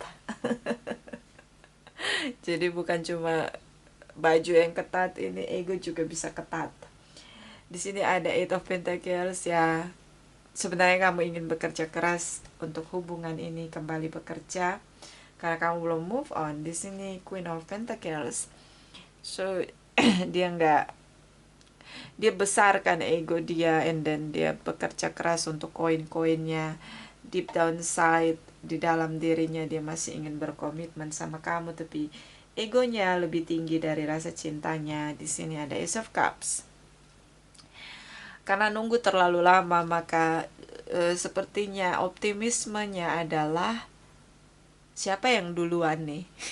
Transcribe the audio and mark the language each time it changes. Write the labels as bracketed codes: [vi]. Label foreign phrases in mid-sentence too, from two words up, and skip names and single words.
[id] Jadi bukan cuma baju yang ketat, ini ego juga bisa ketat. Di sini ada Eight of Pentacles ya. Sebenarnya kamu ingin bekerja keras untuk hubungan ini kembali bekerja karena kamu belum [en] move on. [id] Di sini Queen of Pentacles. So dia besarkan ego dia, [en] and then [id] dia bekerja keras untuk koin-koinnya. [en] Deep down side, [id] di dalam dirinya dia masih ingin berkomitmen sama kamu, tapi egonya lebih tinggi dari rasa cintanya. Di sini ada Ace of Cups. Karena nunggu terlalu lama, maka sepertinya optimismenya adalah siapa yang duluan nih?